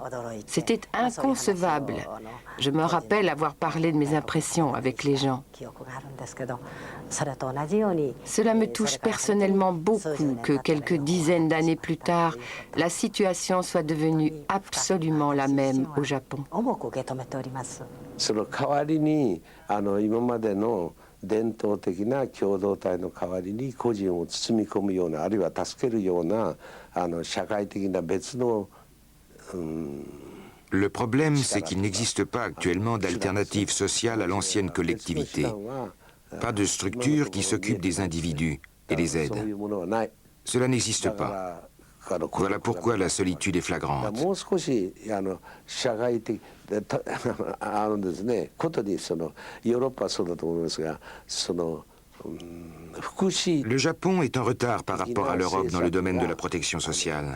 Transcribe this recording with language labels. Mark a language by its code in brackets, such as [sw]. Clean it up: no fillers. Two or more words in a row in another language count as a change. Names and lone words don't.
[fr] C'était inconcevable. Je me rappelle avoir parlé de mes impressions avec les gens. Cela me touche personnellement beaucoup que quelques dizaines d'années plus tard, la situation soit devenue absolument la même au Japon. [ja] 伝統的な共同体の代わりに個人を包み込むようなあるいは助けるような社会的な別の [fr] Le problème, c'est qu'il n'existe pas actuellement d'alternative sociale à l'ancienne collectivité. Pas de structure qui s'occupe des individus et les aide. Cela n'existe pas. Voilà pourquoi la solitude est flagrante. Le Japon est en retard par rapport à l'Europe dans le domaine de la protection sociale.